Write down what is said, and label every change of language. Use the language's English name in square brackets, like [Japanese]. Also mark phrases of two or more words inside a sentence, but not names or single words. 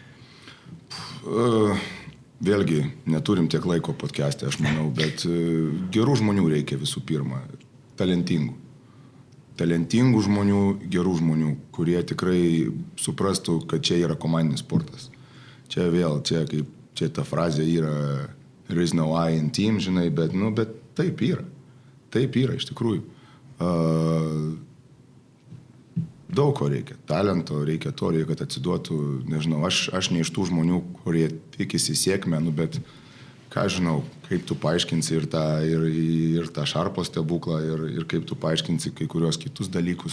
[Lithuanian] Vėlgi, neturim tiek laiko podcast'e, aš manau, bet gerų žmonių reikia visų pirma, talentingų. Talentingų žmonių, gerų žmonių, kurie tikrai suprastų, kad čia yra komandinis sportas. Čia ta frazė yra [English] there is no I in team, [Lithuanian] žinai, bet taip yra. Taip yra, iš tikrųjų. Daug ko reikia. Talento reikia to, reikia, kad atsiduotų, nežinau, aš ne iš tų žmonių, kurie tikisi sėkmę, bet ką žinau, kaip tu paaiškinsi ir tą Šarpo stebuklą, ir kaip tu paaiškinsi kai kurios kitus dalykus.